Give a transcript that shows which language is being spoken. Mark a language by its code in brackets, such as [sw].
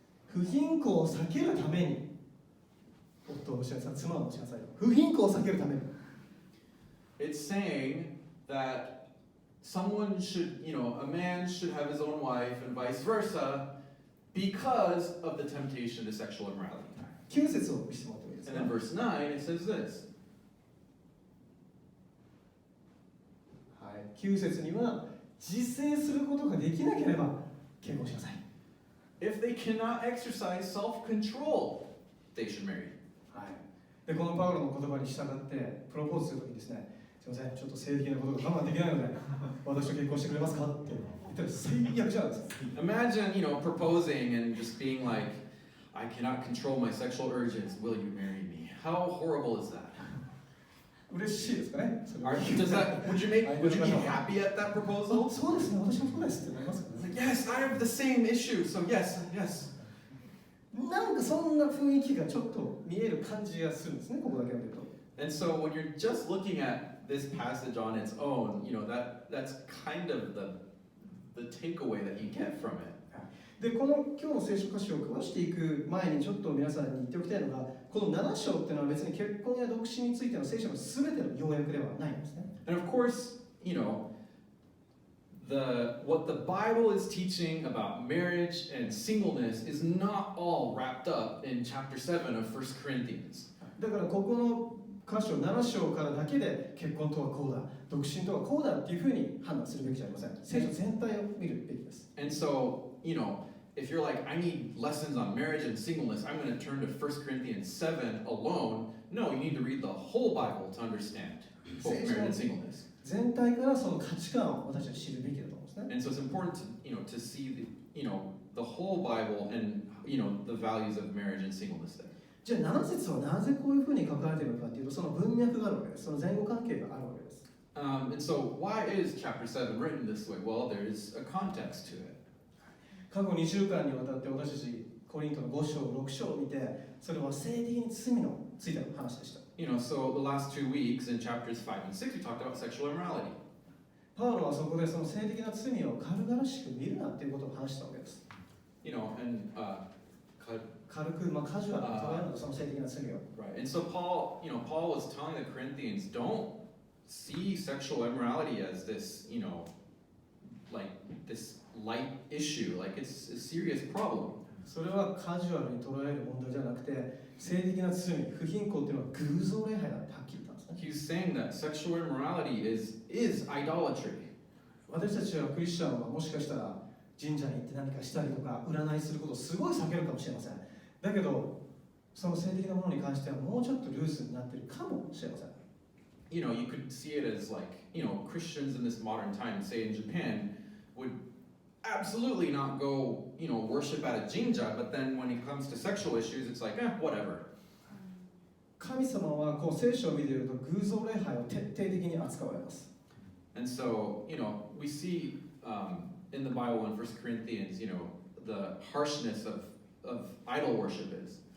[ja] 不貧困を避けるために夫をおしなさい、妻をおしなさい。不貧困を避けるために。 [en] It's saying that someone should, you know, a man should have his own wife and vice versa because of the temptation to sexual immorality. [ja] 9節を見せてもらってもいいです [en] And [ja] か。 [en] then verse 9, it says this. [ja] はい。 9節には自制することができなければ結婚しなさい。 [en] If they cannot exercise self-control, they should marry. [ja] はい。で、このパウロの言葉に従ってプロポーズするときにですね、すみません、ちょっと性的なことが我慢できないので、私と結婚してくれますかって言ったら最悪じゃないですか。 [en] Imagine, you know, proposing and just being like, I cannot control my sexual urges. Will you marry me? How horrible is that? [ja] 嬉しいですかね。 [en] Would you be happy at that proposal? [ja] そうですね、私もそうですってなりますからね。 [en] Yes, I have the same issue. So yes. [ja] なんかそんな雰囲気がちょっと見える感じがするんですね、ここだけを見ると。 [en] And so when you're just looking at this passage on its own, you know, that's kind of the takeaway that you get from it. [ja] で、この今日の聖書箇所を詳していく前にちょっと皆さんに言っておきたいのが、この7章っていうのは別に結婚や独身についての聖書の全ての要約ではないんですね。 [en] And of course, you know, what the Bible is teaching about marriage and singleness is not all wrapped up in chapter 7 of 1 Corinthians. [ja] だからここの箇所7章からだけで結婚とはこうだ、独身とはこうだっていうふうに判断するべきじゃありません。聖書全体を見るべきです。 [en] And so, you know, if you're like, I need lessons on marriage and singleness, I'm going to turn to 1 Corinthians 7 alone. No, you need to read the whole Bible to understand both marriage and singleness. [ja] 全体からその価値観を私たち知るべきだと思うんですね。 [en] And so it's important to, you know, to see the whole Bible and, you know, the values of marriage and singleness there. [ja] じゃあ7節はなぜこういうふうに書かれているのかというと、その文脈があるわけです。その前後関係があるわけです。 [en] And so why is chapter 7 written this way? Well, there's a context to it. [ja] 過去2週間にわたって私たちコリントの5章、6章を見て、それは性的に罪のついての話でした。 [en] You know, so the last 2 weeks in chapters 5 and 6, we talked about sexual immorality. [ja] パウロはそこでその性的な罪を軽々しく見るなっていうことを話したわけです。 [en] You know, and [ja] 軽く、カジュアルに捉えるのとその性的な罪を。 [en] Right. And so Paul was telling the Corinthians, don't see sexual immorality as this, you know, like this light issue, like it's a serious problem. [ja] それはカジュアルに捉える問題じゃなくて、性的な罪、不貧困っていうのは偶像礼拝だってはっきり言ったんですね。 [en] He's saying that sexual immorality is idolatry. [ja] 私たちはクリスチャンはもしかしたら神社に行って何かしたりとか占いすることをすごい避けるかもしれません。だけど、その性的なものに関してはもうちょっとルースになっているかもしれません。 [en] You know, you could see it as like, you know, Christians in this modern time, say in Japan, would absolutely not go, you know, worship at a jinja, but then when it comes to sexual issues, it's like, whatever. [ja] 神様はこう聖書を見ていると偶像礼拝を徹底的に扱われます。 [en] And so, we see in the Bible in 1 Corinthians, the harshness of idol worship is.